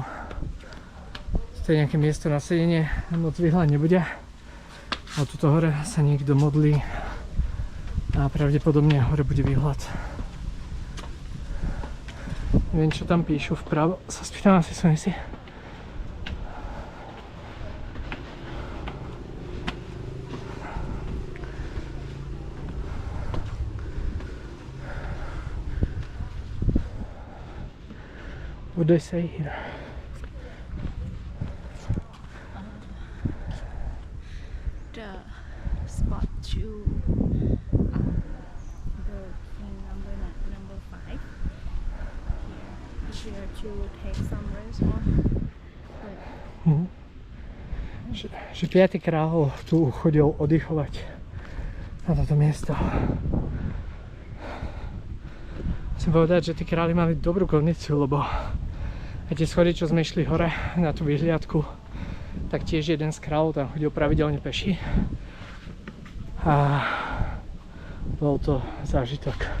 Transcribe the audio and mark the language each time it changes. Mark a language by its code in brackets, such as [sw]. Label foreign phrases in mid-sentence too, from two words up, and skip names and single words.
[sk] To je nejaké miesto na sedenie, moc výhľad nebude. A tuto hore sa niekto modlí a pravdepodobne hore bude výhľad. Neviem, čo tam píšu vpravo, sa spýtam asi Sunisi. [en] What do they say here? The spot to the number 5 here to take some rest on. [sk] Že 5. král tu chodil oddychovať na toto miesto. Chcem povedať, že tí králi mali dobrú kondíciu, lebo aj tie schody, čo sme išli hore na tú vyhliadku, tak tiež jeden z kráľov tam chodil pravidelne peši a bol to zážitok.